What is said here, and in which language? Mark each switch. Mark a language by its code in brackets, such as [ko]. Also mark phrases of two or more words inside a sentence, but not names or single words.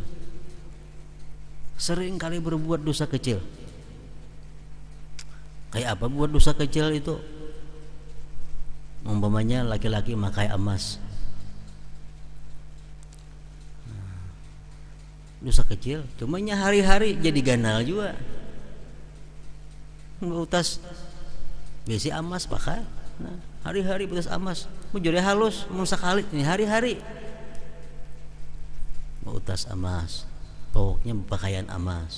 [id] Seringkali berbuat dosa kecil. Kayak apa buat dosa kecil itu? Umpamanya laki-laki makai emas, dosa kecil, [bjn] cumanya hari-hari jadi ganal juga. Utas besi emas pakai, nah, hari-hari utas emas, mau jadi halus, mau sekali ini hari-hari mau utas emas, pokoknya pakaian emas.